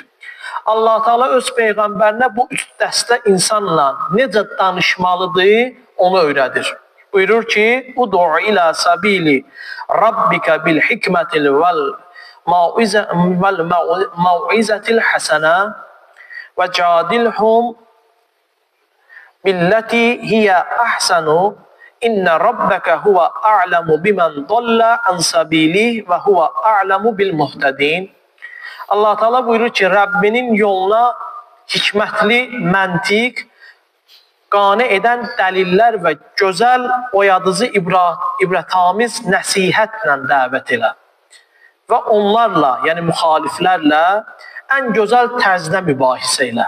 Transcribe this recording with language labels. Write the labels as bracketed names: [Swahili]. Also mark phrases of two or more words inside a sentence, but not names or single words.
[Azerbaijani] Allah Teala öz Peyğəmbərinə bu üç dəstə insanla necə danışmalıdır, onu öyrədir. Buyurur ki, [Arabic] ادع إلى سبيل ربك بالحكمة والموعظة الحسنة وجادلهم بالتي هي أحسن إن ربك هو أعلم بمن ضل عن سبيل وهو أعلم بالمهتدين. [Azerbaijani] Allah Teala buyurur ki, Rabbinin yoluna hikmətli, məntiq, qane edən dəlillər və gözəl, oyadıcı, ibrətamiz nəsihətlə dəvət elə. Və onlarla, yəni müxaliflərlə ən gözəl tərzdə mübahisə elə.